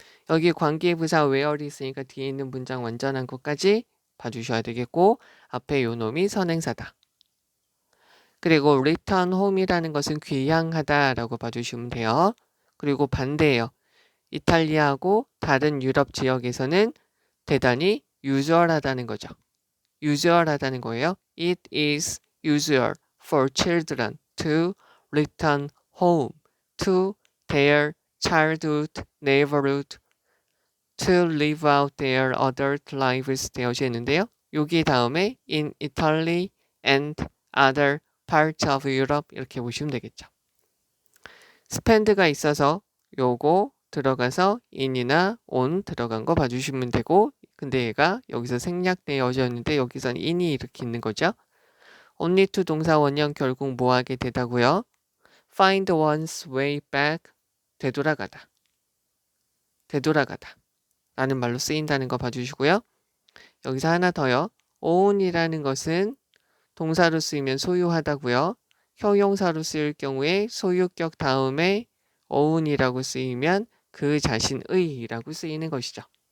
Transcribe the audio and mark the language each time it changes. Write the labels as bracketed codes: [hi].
[ko] 여기 관계부사 where이 있으니까 뒤에 있는 문장 완전한 것까지 봐주셔야 되겠고 앞에 요 놈이 선행사다. 그리고 [en] return home [ko] 이라는 것은 귀향하다 라고 봐주시면 돼요. 그리고 반대예요. 이탈리아하고 다른 유럽 지역에서는 대단히 usual하다는 거죠. usual하다는 거예요. [en] It is usual for children to return home to their childhood neighborhood to live out their adult lives [ko] 되어져 있는데요. 여기 다음에 [en] in Italy and other parts of Europe [ko] 이렇게 보시면 되겠죠. spend가 있어서 요거 들어가서 in이나 on 들어간 거 봐주시면 되고, 근데 얘가 여기서 생략되어졌는데 여기선 in이 이렇게 있는 거죠. only to 동사 원형 결국 뭐 하게 되다고요? [en] find one's way back [ko] 되돌아가다. 되돌아가다 라는 말로 쓰인다는 거 봐주시고요. 여기서 하나 더요. own이라는 것은 동사로 쓰이면 소유하다고요. 형용사로 쓰일 경우에 소유격 다음에 own이라고 쓰이면 그 자신의라고 쓰이는 것이죠.